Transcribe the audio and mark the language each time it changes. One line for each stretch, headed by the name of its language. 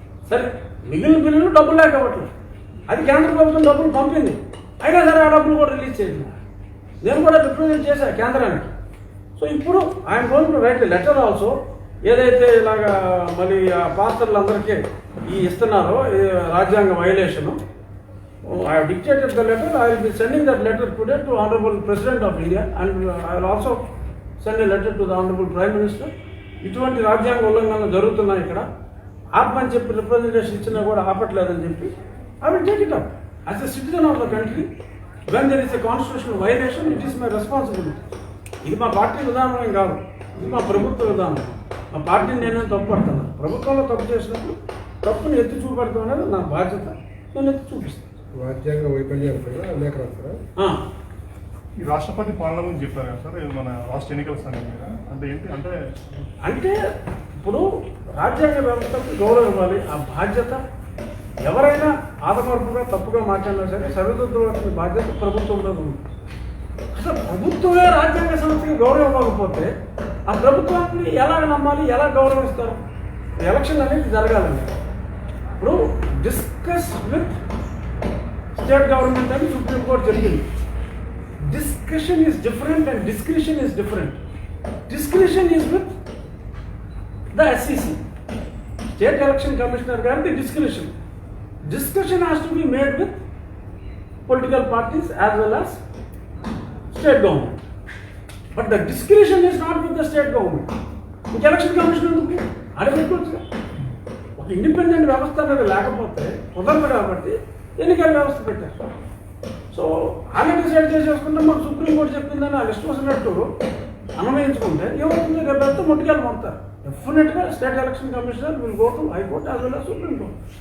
Telugu: సరే, మిగిలిన బిల్లులు డబ్బులు లేక ఇవ్వట్లేదు, అది కేంద్ర ప్రభుత్వం డబ్బులు పంపింది, అయినా సరే ఆ డబ్బులు కూడా రిలీజ్ చేసింది. నేను కూడా రిప్రజెంట్ చేశాను కేంద్రానికి. సో ఇప్పుడు ఆయన
English: going to write letter also,
Telugu: ఏదైతే ఇలాగా మళ్ళీ ఆ పాస్టర్లందరికీ ఇస్తున్నారో రాజ్యాంగ violation,
English: I have dictated the letter. I will be sending that letter today to Honorable President of India, and I will also send a letter to the Honorable Prime Minister.
Telugu: ఇటువంటి రాజ్యాంగ ఉల్లంఘనలు జరుగుతున్నాయి ఇక్కడ, ఆపమని చెప్పి రిప్రజెంటేషన్ ఇచ్చినా కూడా ఆపట్లేదని చెప్పి
English: I will take it up. As a citizen of the country, when there is a constitutional violation, it is my responsibility.
Telugu: ఇది మా పార్టీ విధానం ఏం కాదు, ఇది మా ప్రభుత్వ విధానం. మా పార్టీని నేను తప్పు పడతాను, ప్రభుత్వంలో తప్పు చేసినప్పుడు తప్పుని ఎత్తి చూపెడతాం అనేది నా బాధ్యత, నేను ఎత్తి చూపిస్తాను. రాజ్యాంగ వైఫల్యాలు కూడా లేఖ రాస్తారా? ఈ రాష్ట్రపతి పాలన గురించి చెప్పారు కదా సార్, మన రాష్ట్ర ఎన్నికల సమయం మీద అంటే ఏంటి అంటే ఇప్పుడు రాజ్యాంగ వ్యవస్థకు గౌరవం ఇవ్వాలి. ఆ బాధ్యత ఎవరైనా ఆదమర్పుగా తప్పుగా మాట్లాడినా సరే సరిదిద్దవలసిన బాధ్యత ప్రభుత్వంలో ఉంది. అసలు ప్రభుత్వమే రాజ్యాంగ సంస్థకి గౌరవం ఇవ్వకపోతే ఆ ప్రభుత్వాన్ని ఎలా నమ్మాలి, ఎలా గౌరవిస్తారు? ఎలక్షన్ అనేది జరగాలండి. ఇప్పుడు
English: discuss with state government
Telugu: అని సుప్రీంకోర్టు జరిగింది.
English: Discussion is different and discretion is different. Discretion is with the SCC, state election commissioner గారిది discretion. Discussion has to be made with political parties as well as state government. But the discretion is not with the state government. The election commission
Telugu: అడగొచ్చు. ఒక independent వ్యవస్థ అనేది లేకపోతే కుదరదు కాబట్టి ఎన్నికల వ్యవస్థ పెట్టారు. సో ఆయన డిసైడ్ చేసేసుకుంటే మాకు సుప్రీంకోర్టు చెప్పిందని వాళ్ళు ఇష్టం వచ్చినట్టు అన్వయించుకుంటే ఏమవుతుంది? రేపు ఎంత ముట్టుకెళ్ళి పంపుతారు.
English: డెఫినెట్గా state election commissioner will go to high court as well as supreme court.